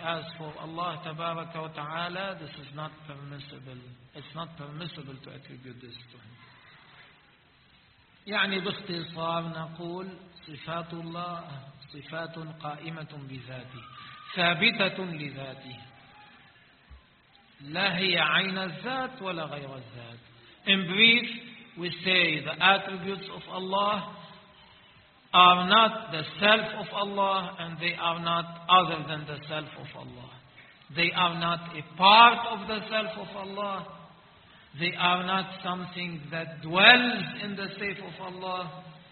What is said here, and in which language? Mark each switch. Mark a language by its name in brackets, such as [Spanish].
[English] As for Allah [Arabic] Tabaraka wa Ta'ala, [English] this is not permissible. It's not permissible to attribute this to Him. [Arabic] يعني باختصار نقول صفات الله صفات قائمة بذاته ثابتة لذاته لا هي عين الذات ولا غير الذات. [English] In brief, we say the attributes of Allah are not the self of Allah and they are not other than the self of Allah. They are not a part of the self of Allah. They are not something that dwells in the self of Allah.